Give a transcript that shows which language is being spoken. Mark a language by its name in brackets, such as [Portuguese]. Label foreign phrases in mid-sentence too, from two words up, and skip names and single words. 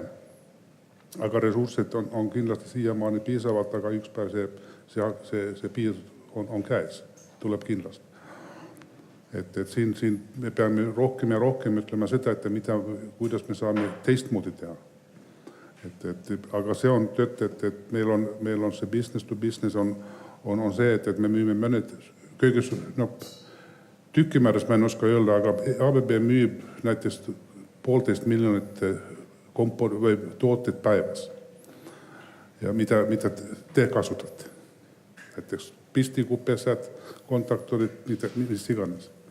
[Estonian] Aga ressursid on kindlasti siiamaani piisavalt, aga üks päev see piir on käes, tuleb kindlasti. Et siin me peame rohkem ja rohkem ütlema seda, et kuidas me saame teistmoodi teha. Aga see on tööt, et meil on see [English] business to business [Estonian] on see, et me müüme mõned kõige tükimääras ma en oska öelda, aga ABB müüb näiteks 1,5 miljonit või tooted päevas. Ja mida te kasutate? Näiteks pistikupesad, kontaktorid, mis iganes.